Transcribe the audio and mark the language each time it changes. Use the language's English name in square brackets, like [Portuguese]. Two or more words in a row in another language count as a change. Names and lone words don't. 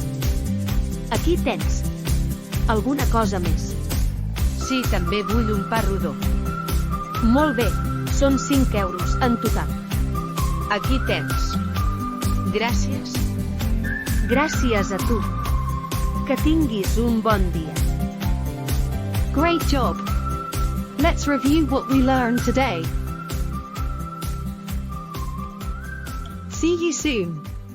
[Catalan] Aquí tens. Alguna cosa més? Sí, també vull un pa rodó. Molt bé, són 5 euros en total. Aquí tens. Gràcies. Gràcies a tu. Que tinguis un bon dia. [English] Great job! Let's review what we learned today. See you soon!